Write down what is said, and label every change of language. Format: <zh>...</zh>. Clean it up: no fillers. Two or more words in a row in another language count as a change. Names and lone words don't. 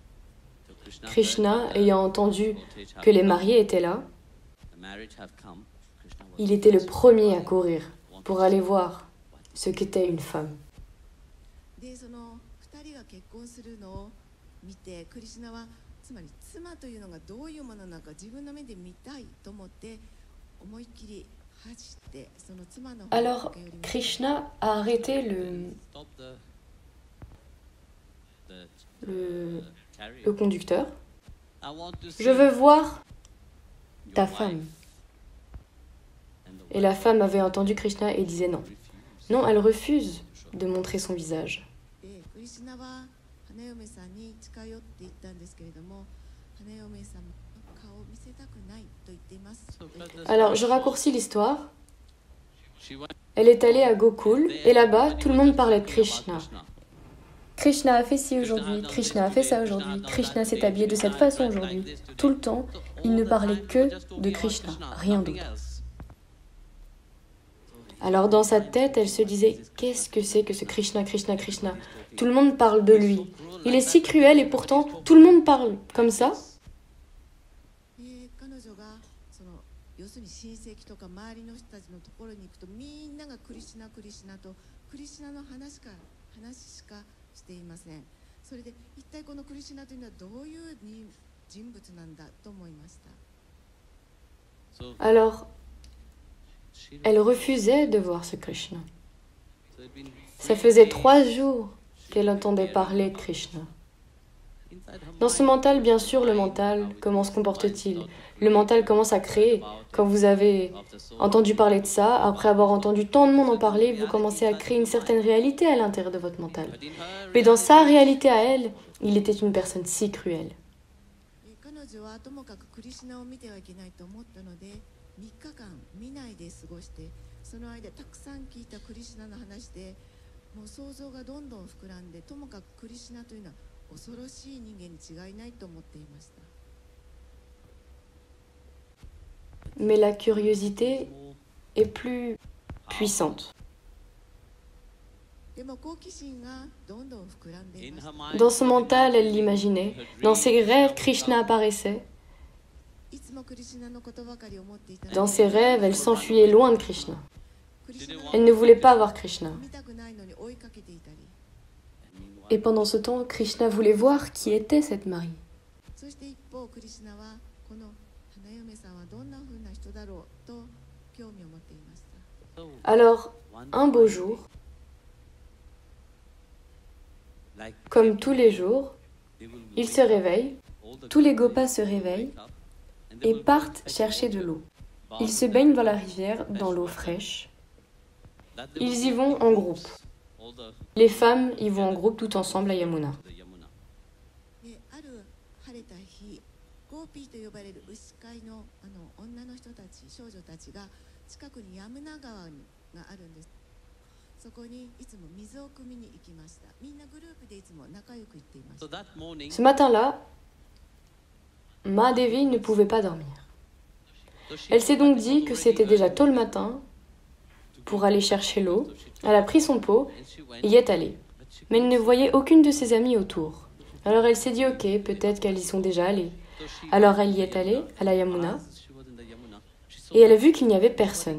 <fr>Krishna, ayant entendu que les mariés étaient là, il était le premier à courir pour aller voir ce qu'était une femme.</fr> <ja>で、その2人が結婚するのを見て、クリシュナはつまり妻というのがどういうものなのか自分の目で見たいと思って思いっきり走ってその妻の方に</ja> <fr>Alors, Krishna a arrêté le conducteur. Je veux voir ta femme. Et la femme avait entendu Krishna et disait non. Non, elle refuse de montrer son visage.</fr> <ja>でクリシュナは花嫁さんに近寄って言ったんですけれども、花嫁さんの顔を見せたくないと言っています。</ja> <fr>Alors, je raccourcis l'histoire. Elle est allée à Gokul et là-bas, tout le monde parlait de Krishna. Krishna a fait ci aujourd'hui, Krishna a fait ça aujourd'hui, Krishna s'est habillé de cette façon aujourd'hui. Tout le temps, il ne parlait que de Krishna, rien d'autre. Alors dans sa tête, elle se disait « Qu'est-ce que c'est que ce Krishna, Krishna, Krishna ?» Tout le monde parle de lui. Il est si cruel et pourtant tout le monde parle comme ça.</fr> <ja>で彼女がその要するに親戚とか周りの人たちのところに行くとみんながクリシュナクリシュナとクリシュナの話しかしていません。それで一体このクリシュナというのはどういう人物なんだと思いました。</ja> <fr>Alors, elle refusait de voir ce Krishna. Ça faisait 3 jours qu'elle entendait parler de Krishna. Dans ce mental, bien sûr, le mental, comment se comporte-t-il? Le mental commence à créer. Quand vous avez entendu parler de ça, après avoir entendu tant de monde en parler, vous commencez à créer une certaine réalité à l'intérieur de votre mental. Mais dans sa réalité à elle, il était une personne si cruelle.</fr> <ja>彼女はともかくクリシュナを見てはいけないと思ったので、3日間見ないで過ごして、その間たくさん聞いたクリシュナの話で、もう想像がどんどん膨らんで、ともかくクリシュナというのは恐ろしい人間に違いないと思っていました。</ja> <fr>Mais la curiosité est plus puissante.</fr> <ja>でも好奇心がどんどん膨らんでいました。</ja> <fr>Dans son mental, elle l'imaginait. Dans ses rêves, Krishna apparaissait.</fr> <ja>いつもクリシュナのことばかり思っていたので、</ja> <fr>Dans ses rêves, elle s'enfuyait loin de Krishna.</fr> <ja>クリシュナ</ja> <fr>Elle ne voulait pas voir Krishna.</fr> <ja>見たくないのに追いかけていたり、</ja> <fr>Et pendant ce temps, Krishna voulait voir qui était cette Marie.</fr> <ja>そして一方クリシュナはこの花嫁さんはどんな風な人だろうと興味を持っていました。</ja> <fr>Alors, un beau jour, comme tous les jours, il se réveille, tous les gopas se réveillent et partent chercher de l'eau. Ils se baignent dans la rivière, dans l'eau fraîche. Ils y vont en groupe. Les femmes y vont en groupe tout ensemble à Yamuna.</fr> <ja>であるゴーピーと呼ばれる牛飼いの女の人たち、少女たちが近くにヤムナ川があるんです。そこにいつも水を汲みに行きました。みんなグループでいつも仲良く行っていました。</ja> <fr>Ce matin-là, Mahadevi ne pouvait pas dormir. Elle s'est donc dit que c'était déjà tôt le matin pour aller chercher l'eau. Elle a pris son pot et y est allée. Mais elle ne voyait aucune de ses amies autour. Alors elle s'est dit ok, peut-être qu'elles y sont déjà allées. Alors elle y est allée, à la Yamuna, et elle a vu qu'il n'y avait personne.</fr>